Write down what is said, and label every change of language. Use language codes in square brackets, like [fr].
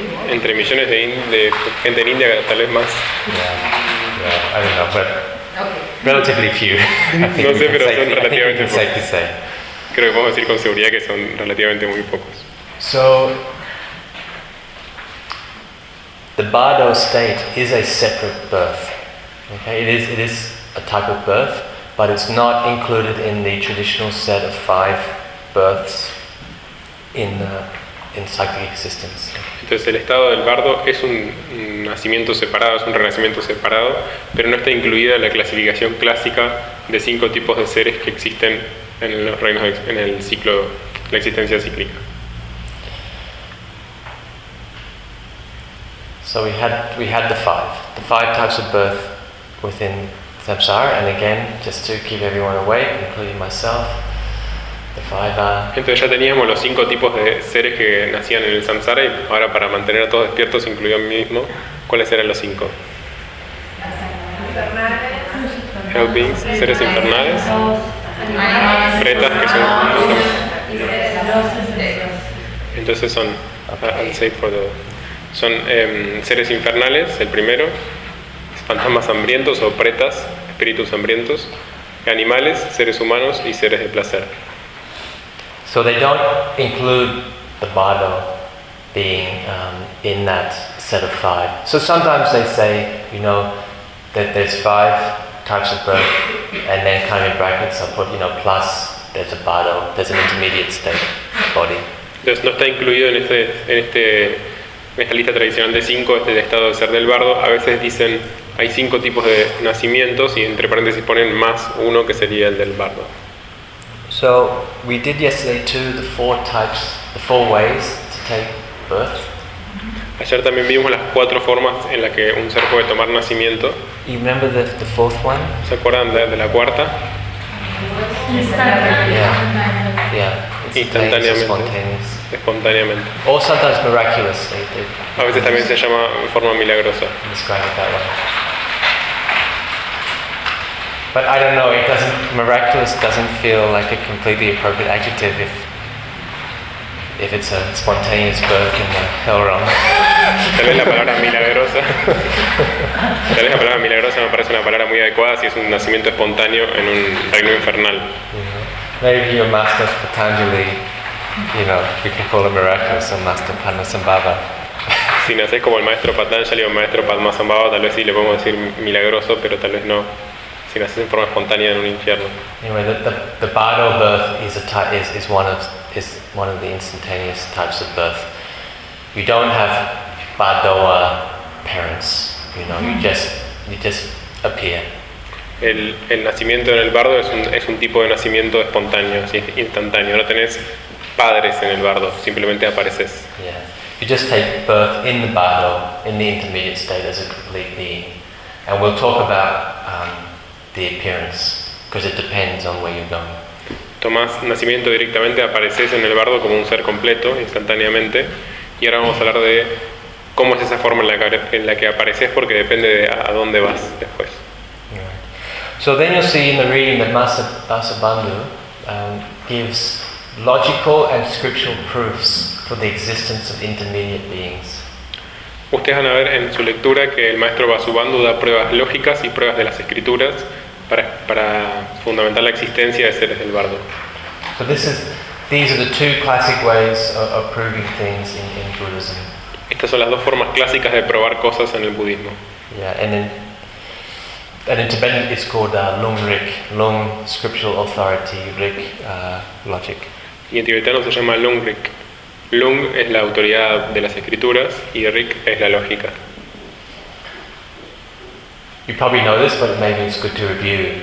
[es] Entre millones de gente en India, tal vez más. [en] Yeah, I don't know, but relatively few. [es] No sé, pero son relativamente pocos. [en] Safe to say. [es] Creo que podemos decir con seguridad que son relativamente muy pocos. [en] So, the bardo state is a separate birth. Okay, it is a type of birth, but it's not included in the traditional set of five births in psychic existence. [es] Entonces el estado del bardo es un nacimiento separado, es un renacimiento separado, pero no está incluida en la clasificación clásica de cinco tipos de seres que existen en los reinos, en el ciclo, la existencia cíclica. [en] So we had the five types of birth within samsara, and again, just to keep everyone awake, including myself, the five are. [es] Entonces ya teníamos los cinco tipos de seres que nacían en el samsara, y ahora para mantener a todos despiertos, incluyo a mí mismo, ¿cuáles eran los cinco? [en] Hell beings, [es] seres infernales. Pretas, que son entonces son, okay. [en] I'll say for the, [es] son seres infernales, el primero, fantasmas hambrientos o pretas, espíritus hambrientos, animales, seres humanos y seres de placer. [en] So they don't include the bardo being in that set of five. So sometimes they say, you know, that there's five types of birth, and then kind of in brackets I put, you know, plus there's a bardo, there's an intermediate state body. [es] Entonces no está incluido en esta lista tradicional de cinco, este estado de ser del bardo. A veces dicen hay cinco tipos de nacimientos y entre paréntesis ponen más uno que sería el del bardo. [en] So we did yesterday too the four types, the four ways to take birth. [es] Ayer también vimos las cuatro formas en las que un ser puede tomar nacimiento. [en] You remember the fourth one? [es] ¿Se acuerdan de la cuarta? [en] Yeah. [es] Instantáneamente. [en] O sometimes miraculously. [es] A veces también se llama forma milagrosa. [en] Describe that one. But I don't know. Miraculous doesn't feel like a completely appropriate adjective if it's a spontaneous birth in the hell realm. [es] Tal vez la palabra milagrosa. Tal vez la palabra milagrosa me parece una palabra muy adecuada si es un nacimiento espontáneo en un reino infernal. [en] Maybe your master Patanjali, you know, we can call him miraculous, or master Padmasambhava. [es] Si nacés como el maestro Patanjali o el maestro Padmasambhava, tal vez sí le podemos decir milagroso, pero tal vez no. Si nacés en forma espontánea en un infierno. [en] Anyway, the bardo birth is one of the instantaneous types of birth. You don't have bardoa parents, you know, you just appear. [es] El nacimiento en el bardo es un tipo de nacimiento espontáneo, es instantáneo. No tenés padres en el bardo, simplemente apareces. [en] Yeah. You just take birth in the bardo, in the intermediate state as a complete being. And we'll talk about the appearance, because it depends on where you're going. [es] Tomás nacimiento directamente, apareces en el bardo como un ser completo, instantáneamente. Y ahora vamos a hablar de cómo es esa forma en la que apareces, porque depende de a dónde vas después. [en] So then you'll see in the reading that Vasubandhu gives logical and scriptural proofs for the existence of intermediate beings. [es] Ustedes van a ver en su lectura que el maestro Vasubandhu da pruebas lógicas y pruebas de las escrituras para fundamentar la existencia de seres del bardo. [en] So these are the two classic ways of proving things in Buddhism. [es] Estas son las dos formas clásicas de probar cosas en el budismo. [en] Yeah, and in Tibetan it's called lung scriptural authority, rik logic. [es] Y en tibetano se llama lung rik. Lung es la autoridad de las escrituras y rik es la lógica. [en] You probably know this, but maybe it's good to review.